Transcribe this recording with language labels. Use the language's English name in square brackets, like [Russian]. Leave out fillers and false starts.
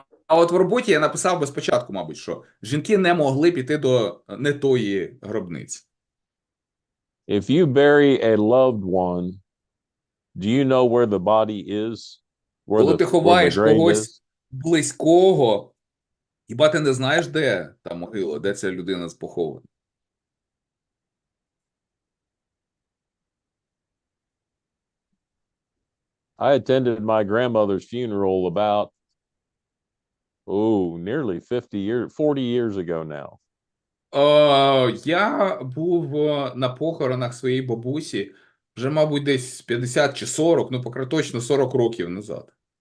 [Ukrainian] А от в роботі я написав би спочатку, мабуть, що жінки не могли піти до не тої гробниці. [English] If you bury a loved one, do you know where the body is? [Ukrainian] Коли ти ховаєш [English] grave is? [Ukrainian] когось близького, хіба ти не знаєш, де та могила, де ця людина похована? [English] I attended my grandmother's funeral about, nearly 40 years ago now. [Ukrainian] Я був на похоронах своєї бабусі вже, мабуть, десь 50 чи 40, точно 40 років назад.